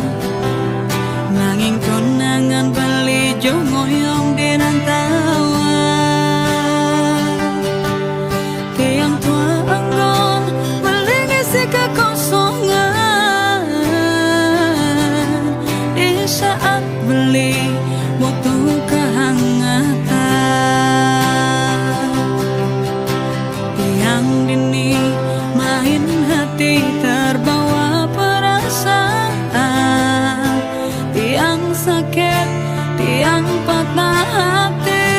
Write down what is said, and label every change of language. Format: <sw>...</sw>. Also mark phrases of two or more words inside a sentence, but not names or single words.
<ban>Nanging tunangan beli jongoyong di rantauan. Tiang tua enggon beli</ban> <id>ngisi kekosongan. Di saat beli butuh kehangatan.</id> <ban>Tiang dini</ban> <id>main hati terbawa perasaan. Tiang sakit, tiang patah hati.</id>